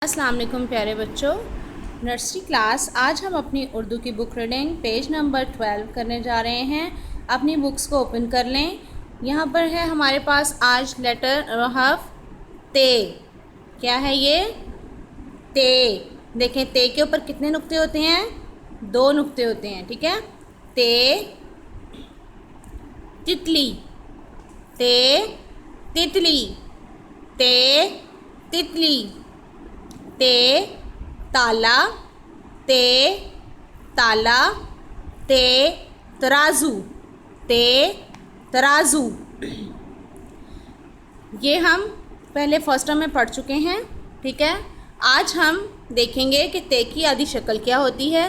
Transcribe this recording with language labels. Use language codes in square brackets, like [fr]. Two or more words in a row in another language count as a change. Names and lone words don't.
[ar] السلام عليكم [hi] प्यारे बच्चों। नर्सरी क्लास, आज हम अपनी उर्दू की [en] book reading page number [hi] 12 करने जा रहे हैं। अपनी बुक्स को ओपन कर लें। यहाँ पर है हमारे पास आज लेटर हर्फ ते। क्या है ये? ते। देखें, ते के ऊपर कितने नुक्ते होते हैं? 2 नुक्ते होते हैं। ठीक है। ते तितली, ते तितली, ते तितली। ते ताला, ते ताला, ते तराजू, ते तराजू। ये हम पहले [en] first term [hi] में पढ़ चुके हैं। ठीक है। आज हम देखेंगे कि ते की आधी शक्ल क्या होती है।